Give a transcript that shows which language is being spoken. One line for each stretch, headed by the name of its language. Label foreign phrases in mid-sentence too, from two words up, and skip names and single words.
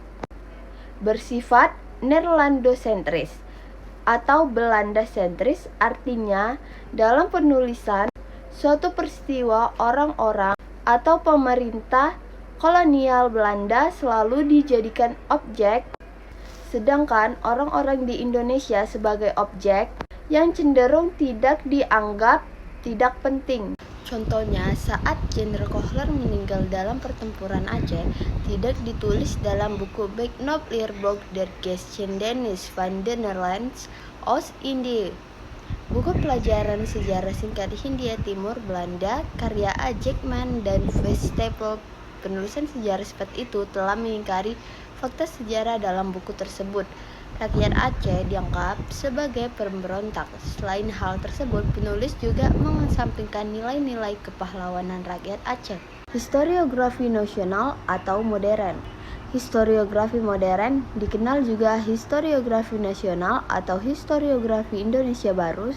Indonesian: Bersifat Nerlandosentris atau Belanda sentris, artinya dalam penulisan suatu peristiwa orang-orang atau pemerintah kolonial Belanda selalu dijadikan objek, sedangkan orang-orang di Indonesia sebagai objek yang cenderung tidak dianggap tidak penting. Contohnya, saat Jenderal Kohler meninggal dalam pertempuran Aceh, tidak ditulis dalam buku Beknop-Leerboek der Geschiedenis van de Nederlandse Oost-Indie, buku pelajaran sejarah singkat Hindia Timur Belanda, karya A. Jackman dan V. Stapel. Penulisan sejarah seperti itu telah mengingkari fakta sejarah dalam buku tersebut. Rakyat Aceh dianggap sebagai pemberontak. Selain hal tersebut, penulis juga mengesampingkan nilai-nilai kepahlawanan rakyat Aceh. Historiografi nasional atau modern. Historiografi modern dikenal juga historiografi nasional atau historiografi Indonesia baru.